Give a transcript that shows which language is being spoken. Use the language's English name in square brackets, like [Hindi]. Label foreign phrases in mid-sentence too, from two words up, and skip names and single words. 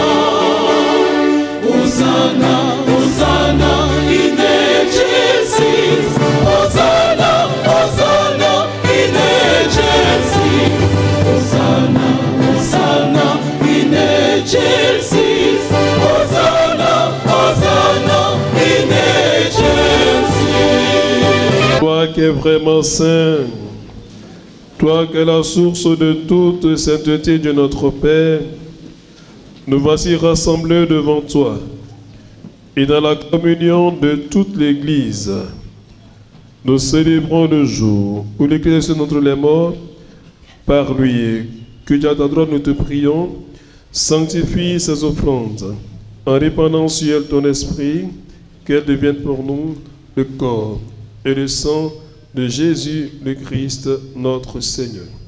[Latin] Hosanna, Hosanna in excelsis, Hosanna, Hosanna in excelsis, Hosanna, Hosanna in excelsis, Hosanna, Hosanna in excelsis. [French] Toi qui es vraiment saint, toi qui es la source de toute sainteté de notre Père, nous voici rassemblés devant toi et dans la communion de toute l'Église. Nous célébrons le jour où l'Église est entre les morts par lui que tu as ta droite, nous te prions, sanctifie ces offrandes, en répandant sur elles ton esprit, qu'elles deviennent pour nous le corps et le sang de Jésus le Christ, notre Seigneur.